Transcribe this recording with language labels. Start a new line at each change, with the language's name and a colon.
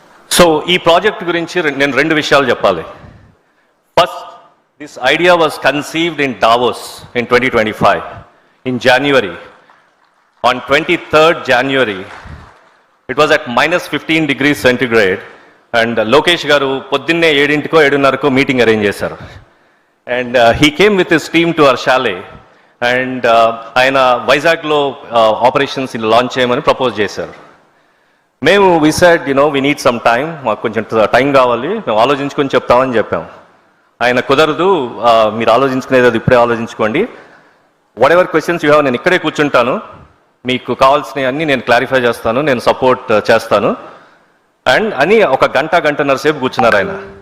Telugu: So ఈ project గురించి నేను రెండు విషయాలు చెప్పాలి.
English: First, this idea was conceived in Davos in 2025 in January. On 23rd January, it was at -15 degrees centigrade, and
Telugu: Lokesh గారు పొద్దున్నే 7:00కో 7:30కో మీటింగ్ అరేంజ్ చేశారు.
English: and he came with his team to our chalet, and
Telugu: ఆయన వైజాగ్లో ఆపరేషన్స్ లాంచ్ చేయమని propose చేశారు. మేము
English: we said we need some time,
Telugu: మాకు కొంచెం టైం కావాలి, మేము ఆలోచించుకొని చెప్తామని చెప్పాం. ఆయన కుదరదు, మీరు ఆలోచించుకునేది అది ఇప్పుడే ఆలోచించుకోండి,
English: whatever questions you have
Telugu: నేను ఇక్కడే కూర్చుంటాను, మీకు కావాల్సినవి అన్నీ నేను క్లారిఫై చేస్తాను, నేను సపోర్ట్ చేస్తాను అండ్ అని ఒక గంటన్నర సేపు కూర్చున్నారు ఆయన.